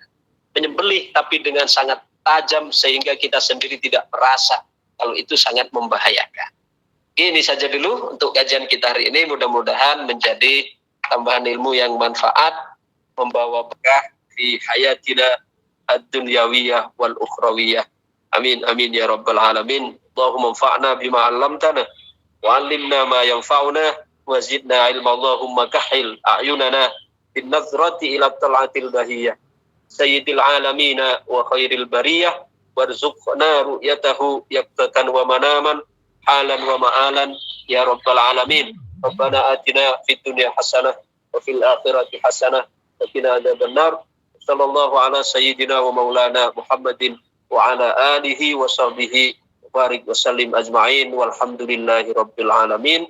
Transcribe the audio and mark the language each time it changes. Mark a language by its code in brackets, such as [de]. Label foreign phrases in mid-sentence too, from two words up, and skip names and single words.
[id] Menyembelih tapi dengan sangat tajam sehingga kita sendiri tidak merasa kalau itu sangat membahayakan. Ini saja dulu untuk kajian kita hari ini. Mudah-mudahan menjadi tambahan ilmu yang manfaat, membawa berkah di [ar] حياتنا الدنيوية والأخروية. آمين آمين يا رب العالمين. اللهم انفعنا بما علمتنا وعلمنا ما ينفعنا وزدنا علما. اللهم كحل أعيننا بالنظرة إلى طلعته البهية سيد العالمين وخير البرية وارزقنا رؤيته يقظة ومناما حالا ومآلا يا رب العالمين. ربنا آتنا في الدنيا حسنة وفي الآخرة حسنة وقنا عذاب النار. صلى الله على سيدنا ومولانا محمد وعلى آله وصحبه بارك وسلم أجمعين والحمد لله رب العالمين.